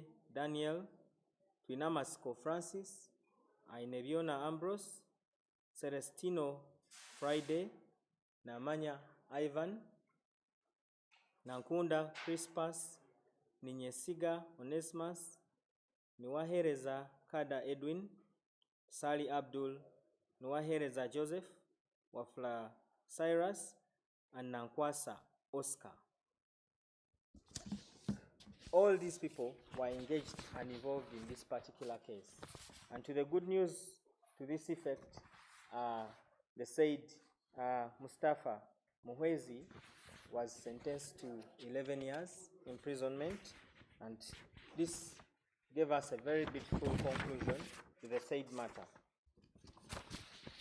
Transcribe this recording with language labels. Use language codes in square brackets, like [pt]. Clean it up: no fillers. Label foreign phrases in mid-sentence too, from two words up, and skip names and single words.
[en] Daniel, Twinamasko Francis, Ainebiona Ambrose, Celestino Friday, Namanya Ivan, Nankunda Crispus, Ninyesiga Onesmus, Niwahereza Kada Edwin, Sali Abdul, Niwahereza Joseph, Wafla Cyrus, and Nankwasa Oscar. All these people were engaged and involved in this particular case. And to the good news to this effect, the said Mustafa Muhwezi was sentenced to 11 years imprisonment, and this gave us a very beautiful conclusion to the said matter.